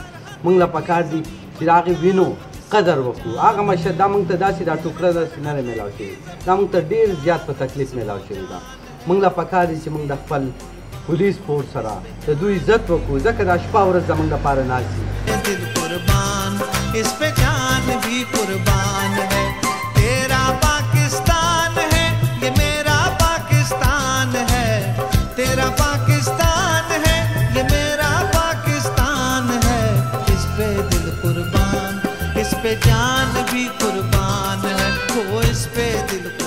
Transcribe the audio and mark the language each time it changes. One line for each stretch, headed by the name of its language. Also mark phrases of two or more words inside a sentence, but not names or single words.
Pashto: موږ له پکار دي چې د هغې وینو قدر وکړو. هغه مشر دا موږ ته داسې دا ټوکره داسې نه ده میلاو شوې، دا موږ ته ډېر زیات په تکلیف میلاو شوې ده. موږ له پکار دي چې موږ د خپل
English: police force
Pashto: سره د دوی عزت وکړو، ځکه دا شپه ورځ زموږ لپاره ناست دي.
Urdu: اس پہ جان بھی قربان ہے تیرا پاکستان ہے، یہ میرا پاکستان ہے، تیرا پاکستان ہے، یہ میرا پاکستان ہے. اس پہ دل قربان، اس پہ جان بھی قربان ہے، وہ اس پہ دل